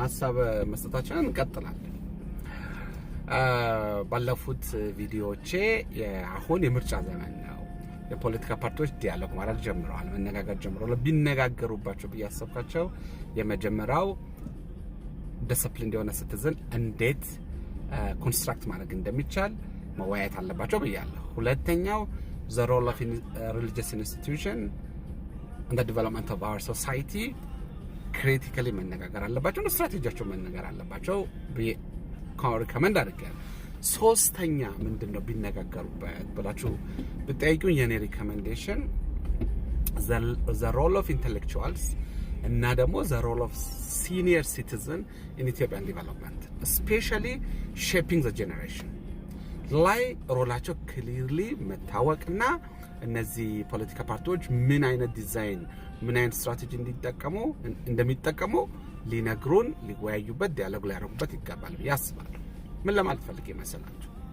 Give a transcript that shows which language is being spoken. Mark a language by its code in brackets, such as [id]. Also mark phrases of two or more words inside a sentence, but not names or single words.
[am] ሐሳብ መስጠታችንን እንቀጥላለን። ባለፉት ቪዲዮዎቼ አሁን የምርጫ ዘመን ነው። የፖለቲካ ፓርቲዎች ዲያሎግ ማድረግ ጀምረዋል፣ መነጋገር ጀምረዋል። ቢነጋገሩባቸው ብያሰብካቸው የመጀመሪያው ዲሲፕሊን የሆነ ሲቲዝን እንዴት ኮንስትራክት ማድረግ እንደሚቻል መወያየት አለባቸው ብያለሁ። ሁለተኛው [en] the role of religious institution and the development of our society critically [am] መነጋገር አለባቸው ነው። ስትራቴጂያቸው መነጋገር አለባቸው ሪከመንድ አድርጌያለሁ። ሶስተኛ ምንድነው ቢነጋገሩበት ብላችሁ ብትጠይቁኝ የኔ ሪከመንዴሽን [en] the role of intellectuals [am] እና ደግሞ [en] the role of senior citizen in Ethiopian development, especially shaping the generation [am] ላይ ሮላቸው ክሊርሊ መታወቅና እነዚህ ፖለቲካ ፓርቲዎች ምን አይነት ዲዛይን ምን አይነት ስትራቴጂ እንደሚጠቀሙ ሊነግሩን ሊወያዩበት ዲያሎግ ሊያደርጉበት ይገባል ያስባሉ። ምን ለማለት ፈልጌ መሰላችሁ?